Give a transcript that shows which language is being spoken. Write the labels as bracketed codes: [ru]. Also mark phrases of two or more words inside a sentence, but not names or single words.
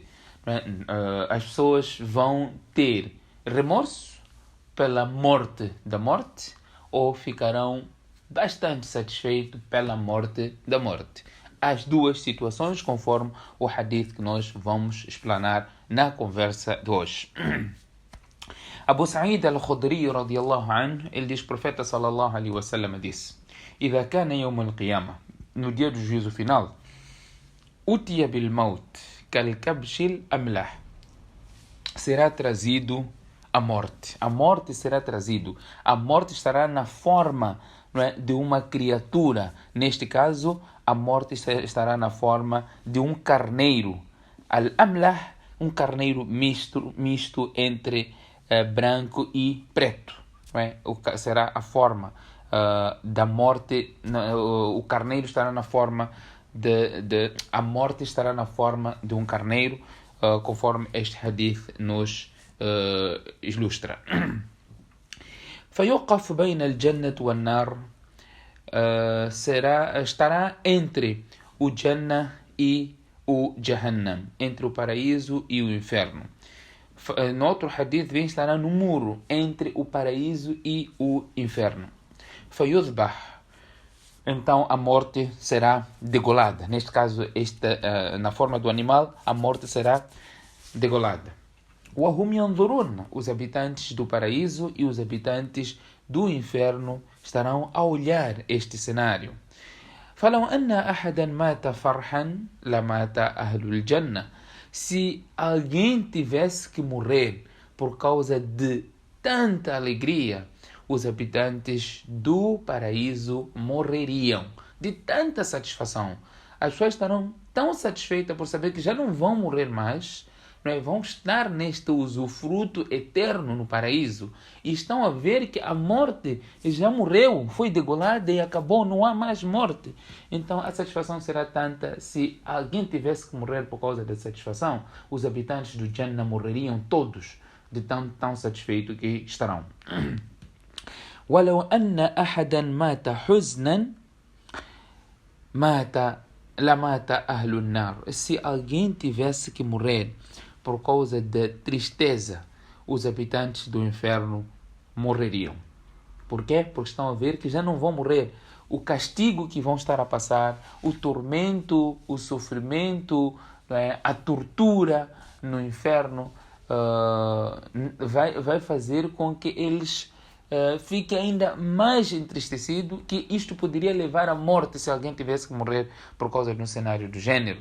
[pt] As pessoas vão ter remorso pela morte da morte ou ficarão bastante satisfeitos pela morte da morte. As duas situações, conforme o hadith que nós vamos explanar na conversa de hoje. Abu Sa'id al-Khudri [ar] رضي الله عنه, [pt] ele diz: profeta [ar] صلى الله عليه وسلم [pt] disse: [ar] إذا كان يوم القيامة, [pt] no dia do juízo final, [ar] أتي بالموت كالكبش الأملح, [pt] será trazido a morte. A morte será trazido. A morte estará na forma, não é, de uma criatura. Neste caso, a morte estará na forma de um carneiro. Al-Amlah, um carneiro misto entre branco e preto. Não é? Será a forma da morte. O carneiro estará na forma a morte estará na forma de um carneiro, conforme este hadith nos ilustra. [ar] فيوقف بين الجنة والنار, [pt] estará entre o Jannah e o Jahannam, entre o paraíso e o inferno. No outro hadith vem: estará no muro entre o paraíso e o inferno. فيذبح, então a morte será degolada. Neste caso, na forma do animal, a morte será degolada. [ar] وَهُمْ يَنْظُرُونَ, [pt] os habitantes do paraíso e os habitantes do inferno estarão a olhar este cenário. [ar] فَلَوْ أَنَّ أَحَدًا مَاتَ فَرْحًا لَمَاتَ أَهْلُ الْجَنَّةِ, [pt] se alguém tivesse que morrer por causa de tanta alegria, os habitantes do paraíso morreriam de tanta satisfação. As pessoas estarão tão satisfeitas por saber que já não vão morrer mais, não é? Vão estar neste usufruto eterno no paraíso e estão a ver que a morte já morreu, foi degolada e acabou, não há mais morte. Então a satisfação será tanta. Se alguém tivesse que morrer por causa da satisfação, os habitantes do Jannah morreriam todos de tão satisfeitos que estarão. [ar] ولو أن أحدا مات حزنا لمات أهل النار, [pt] se alguém tivesse que morrer por causa de tristeza, os habitantes do inferno morreriam. Por quê? Porque estão a ver que já não vão morrer. O castigo que vão estar a passar, o tormento, o sofrimento, a tortura no inferno vai fazer com que eles fique ainda mais entristecido, que isto poderia levar à morte se alguém tivesse que morrer por causa de um cenário do gênero.